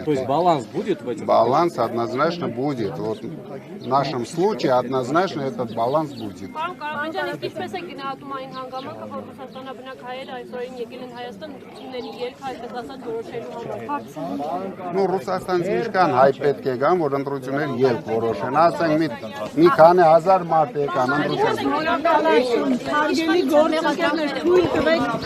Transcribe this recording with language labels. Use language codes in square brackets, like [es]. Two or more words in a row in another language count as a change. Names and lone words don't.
[ru] То есть баланс будет в этом? Баланс однозначно будет. Вот в нашем случае однозначно этот баланс будет. Ну, [hy] Ռուսաստանից ինչքան հայ պետք է գան, որ ընտրություններ ելք որոշեն, ասենք մի քանի հազար մարդ եկան ընտրություն։ Հարգելի գործընկերներ, թույլ տվեք